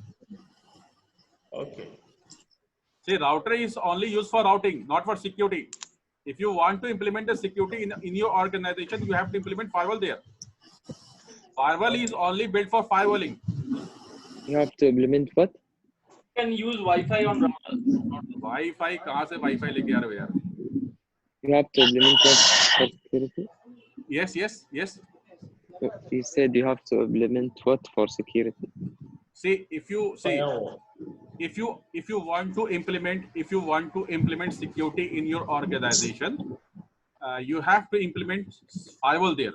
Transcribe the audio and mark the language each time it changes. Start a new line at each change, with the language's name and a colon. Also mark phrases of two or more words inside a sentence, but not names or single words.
English: Okay. See, router is only used for routing, not for security. If you want to implement the security in your organization, you have to implement firewall there. Firewall is only built for firewalling. You have to implement what? You can use Wi-Fi on router. Wi-Fi,
Hindi: कहाँ से Wi-Fi लेके आ रहे हो यार?
English: You have to implement what? for security? Yes, yes, yes. You said you have to implement what for security? See, if you see, Firewall. if you want to implement security in your organization, you have to implement firewall there.